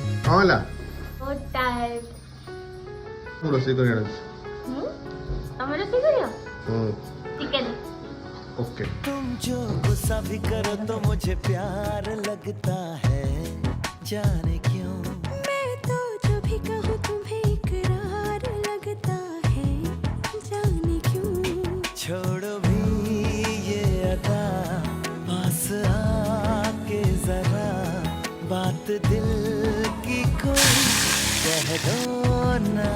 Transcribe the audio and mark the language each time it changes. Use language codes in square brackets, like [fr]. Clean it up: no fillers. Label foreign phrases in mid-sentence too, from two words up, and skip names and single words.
[or] ହେଲା ବହୁତ ଟାୟାର୍ଡ। ମୁଁ ରୋଷେଇ କରି ଆଣୁଛି। ତମେ ରୋଷେଇ କରିବ? ହୁଁ ଚିକେନ। ओके। [hi] तुम जो गुस्सा भी करो तो मुझे प्यार लगता है, जाने क्यों। मैं तो जो भी कहूँ तुम्हें इकरार लगता है, जाने क्यों। छोड़ो भी ये अदा, पास आके जरा बात दिल की कोई कह दो ना।